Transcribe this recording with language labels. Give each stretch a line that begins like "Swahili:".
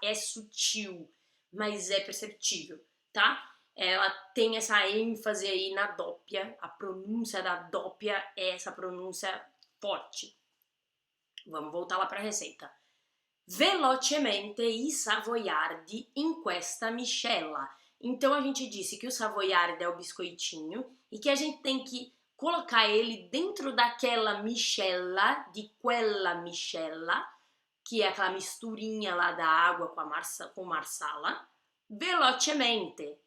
Portuguese: É sutil, mas é perceptível, tá? Ela tem essa ênfase aí na doppia, a pronúncia da doppia é essa pronúncia forte. Vamos voltar lá para a receita.
Italian: Velocemente i savoiardi in questa miscela.
Portuguese: Então a gente disse que o savoiardi é o biscoitinho e que a gente tem que colocar ele dentro daquela miscela, de
Italian: quella miscela,
Portuguese: que é aquela misturinha lá da água com marsala, velocemente.